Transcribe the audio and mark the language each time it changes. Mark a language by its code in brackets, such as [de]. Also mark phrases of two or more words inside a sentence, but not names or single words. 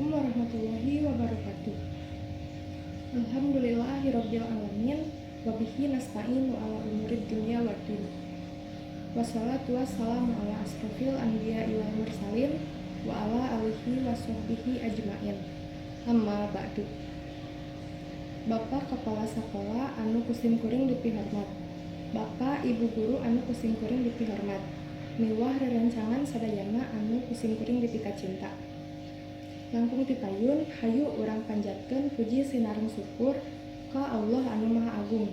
[ar] ورحمة الله وبركاته. الحمد لله رب العالمين وبه نستعين على أمور الدنيا والدين. والصلاة والسلام على أشرف الأنبياء والمرسلين وعلى آله وصحبه أجمعين. أما بعد. [su] Bapak Kepala Sekolah anu kusim kuring dipihormat, Bapak Ibu Guru anu kusim kuring dipihormat, miwah rerencangan sadayana anu kusim kuring dipika cinta. Langkung tipayun hayu urang panjatkeun puji sinareng syukur ka Allah anu Maha Agung.